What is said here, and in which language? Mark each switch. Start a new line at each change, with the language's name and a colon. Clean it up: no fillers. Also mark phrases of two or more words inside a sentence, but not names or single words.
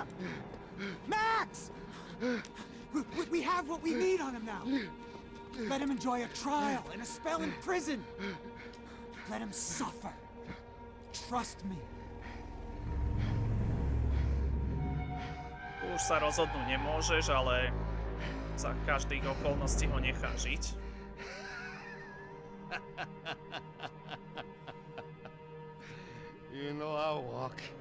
English: Max! We have what we need on him now. Let him enjoy a trial and a spell in prison. Let him suffer. Trust me.
Slovak: Už sa rozhodnúť nemôžeš, ale za každých okolností ho nechá žiť.
English: You know I'll walk.